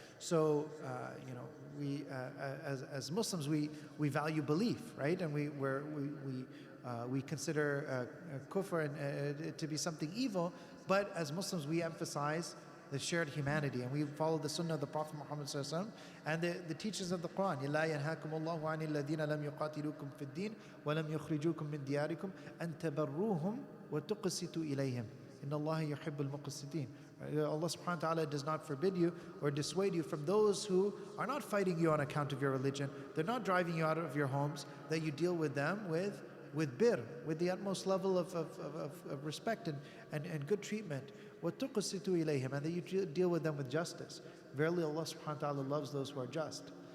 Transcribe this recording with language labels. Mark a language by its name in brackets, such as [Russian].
[English] So we as Muslims we value belief, right? And we consider kufr to be something evil, but as Muslims we emphasize the shared humanity, and we follow the sunnah of the Prophet Muhammad ﷺ and the teachings of the Quran. [Arabic] لا ينهاكم الله عن الذين لم يقاتلوكم في الدين ولم يخرجوكم من دياركم أن تبروهم وتقسطوا إليهم إن الله يحب المقسطين. [English] Allah subhanahu wa ta'ala does not forbid you or dissuade you from those who are not fighting you on account of your religion. They're not driving you out of your homes, that you deal with them with bir, with the utmost level of respect and good treatment. [Arabic] وَتُقْسِطُوا إِلَيْهِمْ, [English] and that you deal with them with justice. Verily Allah subhanahu wa ta'ala loves those who are just.